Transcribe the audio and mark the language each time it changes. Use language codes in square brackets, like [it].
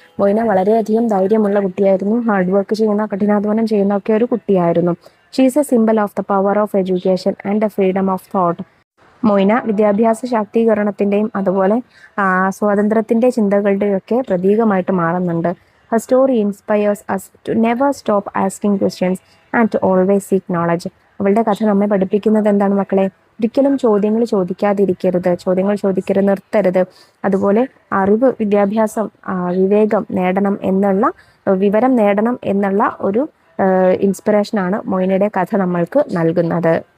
[ml] Moina വളരെയധികം ധൈര്യമുള്ള കുട്ടിയായിരുന്നു. Hard work ചെയ്യുന്ന, കഠിനാധ്വാനം ചെയ്യുന്ന ഒക്കെ ഒരു കുട്ടിയായിരുന്നു. [en] She is a symbol of the power of education and the freedom of thought. [ml] Moina വിദ്യാഭ്യാസ ശാക്തീകരണത്തിന്റെയും അതുപോലെ സ്വാതന്ത്ര്യത്തിന്റെ ചിന്തകളുടെയും ഒക്കെ പ്രതീകമായിട്ട് മാറുന്നുണ്ട്. [en] Her story inspires us to never stop asking questions and to always seek knowledge. [ml] അവളുടെ കഥ നമ്മെ പഠിപ്പിക്കുന്നത് എന്താണ് മക്കളെ? ഒരിക്കലും ചോദ്യങ്ങൾ ചോദിക്കാതിരിക്കരുത്, ചോദ്യങ്ങൾ ചോദിക്കരുത്, നിർത്തരുത്. അതുപോലെ അറിവ്, വിദ്യാഭ്യാസം, വിവേകം നേടണം വിവരം നേടണം എന്നുള്ള ഒരു ഇൻസ്പിറേഷനാണ് മൊയ്നയുടെ കഥ നമ്മൾക്ക് നൽകുന്നത്.